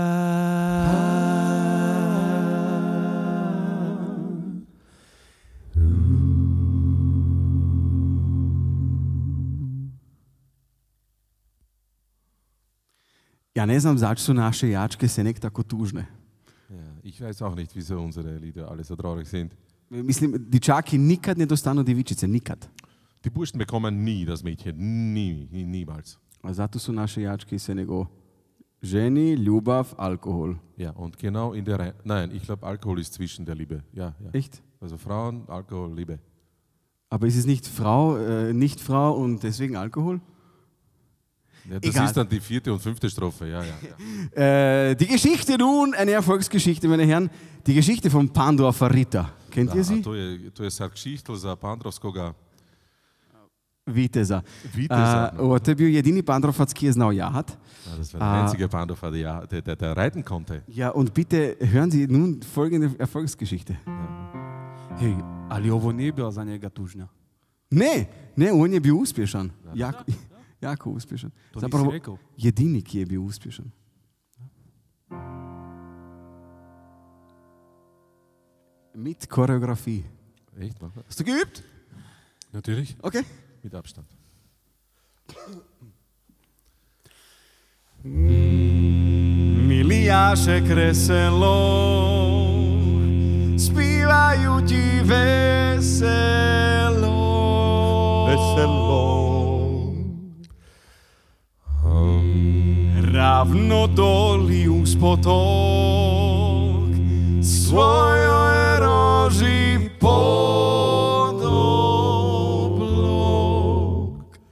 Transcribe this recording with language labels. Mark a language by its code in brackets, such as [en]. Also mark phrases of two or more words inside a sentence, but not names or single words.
[hr] Ja ne znam zašto su naše jačke se nek tako tužne. [de] Ja, ich weiß auch nicht, wieso unsere Lieder alle so traurig sind. [hr] Mislim, dičaki nikad ne dostanu divičice, nikad. [de] Die Burschen bekommen nie das Mädchen, niemals. [hr] A zato su naše jačke se nego ženi, ljubav, alkohol. [de] Ja, und genau in der nein, ich glaube, Alkohol ist zwischen der Liebe. Ja, ja. Echt? Also Frauen, Alkohol, Liebe. Aber ist es nicht nicht Frau und deswegen Alkohol? Ja, das Egal. ist dann die 4. und 5. Strophe, ja, ja. Die Geschichte nun, eine Erfolgsgeschichte, meine Herren. Die Geschichte von Pandorfer Ritter. Kennt ihr sie? [hr] To je sad Geschichte za Pandrovskoga Viteza. Viteza. To je bio jedini Pandrovac, ki je znao jahat. [de] Ja, das war der einzige Pandorfer, der reiten konnte. Ja, und bitte hören Sie nun folgende Erfolgsgeschichte. [hr] Hej, ali ovo nije bila za njega tužnja. Ne, on je bio uspješan. Jako uspješan. To Zapravo, nisi rekao. jedini ki je bio uspješan. [de] Mit Choreografie. Echt? Mach mal. Hast du geübt? Natürlich. Okay. Mit Abstand. [hr] Milijaše kreselo, spivaju ti veselo. Ravno doli uz potok, svojoj roži pod oblog.